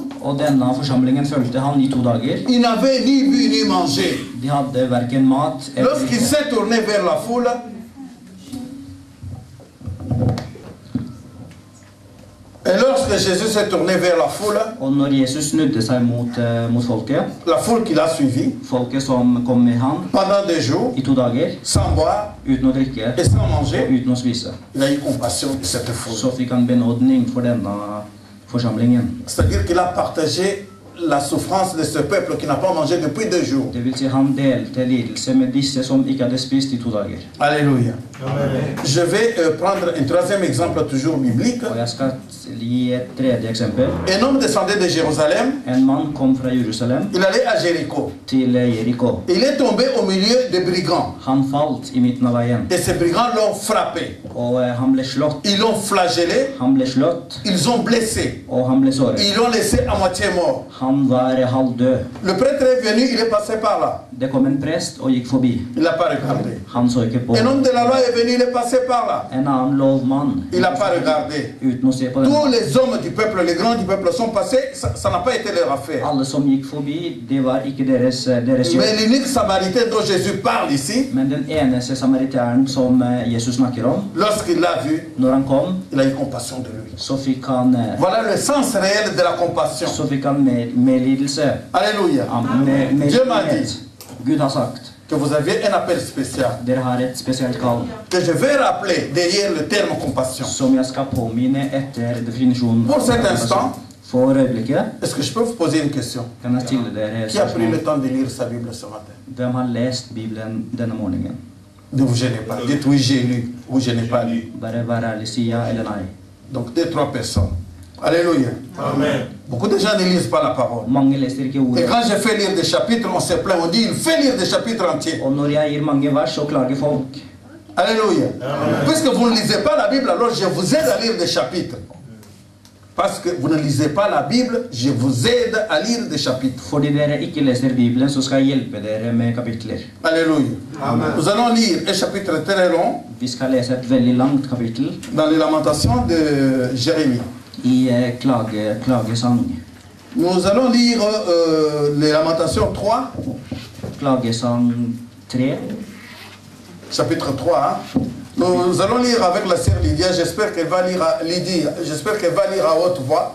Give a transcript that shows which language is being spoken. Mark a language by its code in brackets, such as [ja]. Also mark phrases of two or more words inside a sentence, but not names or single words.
[no] Og denne forsamlingen fulgte han i 2 dager. [fr] Il n'avait ni bu ni mangé. [no] De hadde hverken mat eller [fr] Lorsqu'il s'est tourné vers la foule, et lorsque Jésus s'est tourné vers la foule, [no] Og når Jesus snudde seg mot folket, [fr] la foule qui l'a suivi, [no] folket som kom med han [fr] pendant 2 jours, [no] i 2 dager, [fr] sans boire [no] uten å drikke [fr] et sans [no] og [fr] manger, [no] uten å spise, [fr] il a eu compassion de cette foule. [no] så fikk han benådning for denne forsamlingen. [fr] C'est-à-dire qu'il a partagé la souffrance de ce peuple qui n'a pas mangé depuis 2 jours. [no] Det vil si han delte lidelse med disse som ikke hadde spist i 2 dager. [fr] Alléluia. Je vais prendre un troisième exemple toujours biblique. [no] Og jeg skal gi et tredje eksempel. [fr] Un homme descendait de Jérusalem, [no] En mann kom fra Jerusalem [fr] il allait à Jéricho. [no] til Jeriko. [fr] Il est tombé au milieu des brigands. [no] Han falt i midten av veien, [fr] Et ces brigands l'ont frappé. [no] og han ble slått. [fr] Ils l'ont flagellé, [no] Han ble slått, [fr] ils ont blessé. [no] og han ble såret. [fr] Ils l'ont laissé à moitié mort. [no] Han var halvdød. [fr] Le prêtre est venu, il est passé par là. [no] Det kom en prest og gikk forbi. [fr] Il n'a pas regardé. [no] Han så ikke på. [fr] Un homme de la loi est venu, il est passé par là. [no] En annen lovmann, [fr] Il n'a pas regardé. [no] uten å se på den. [fr] Tous les hommes du peuple, les grands du peuple sont passés, ça n'a pas été leur affaire. [no] Alle som gikk forbi, det var ikke deres jobb. [fr] Mais l'unique samaritain dont Jésus parle ici, [no] Men den eneste samariteren som Jesus snakker om, [fr] lorsqu'il l'a vu, [no] når han kom, [fr] il a eu compassion de lui. [no] så fikk han [fr] Voilà le sens réel de la compassion. [no] medlidelse. [fr] Alléluia. Dieu m'a dit [no] Gud har sagt, [fr] que vous aviez un appel spécial, [no] dere har et spesielt kall, [fr] que je vais rappeler derrière le terme compassion. [no] som jeg skal påminne etter definisjonen. [fr] Pour cet instant, [no] For øyeblikket [fr] est-ce que je peux vous poser une question? [no] kan jeg stille dere [fr] Qui a pris le [no] spørsmål. [fr] temps de lire sa Bible ce matin? [no] Hvem har lest Bibelen denne morgenen? [fr] Ne vous gênez pas. Dites oui, j'ai lu, ou je n'ai pas lu. [no] Bare vær ærlig, si ja eller nei. [fr] Donc 2-3 personnes. Alléluia. Amen. Beaucoup de gens ne lisent pas la parole. [no] Mange leser ikke [fr] Et [no] ordet. [fr] quand je fais lire des chapitres, on se plaint. On dit il fait lire des chapitres entiers. [no] Og når jeg gir mange vers, så klager folk. [fr] Alléluia. Puisque vous ne lisez pas la Bible, alors je vous aide à lire des chapitres. Parce que vous ne lisez pas la Bible, je vous aide à lire des chapitres. [no] Fordi dere ikke leser Bibelen, så skal jeg hjelpe dere med kapitler. [fr] Alléluia. Nous allons lire un chapitre très long [no] Vi skal lese et veldig langt kapittel [fr] dans les lamentations de Jérémie. [no] i klagesang. [fr] Nous allons lire les lamentations 3, [no] Klagesang 3. [fr] chapitre 3. Nous allons lire avec la sœur Lydia. J'espère qu'elle va lire à haute voix.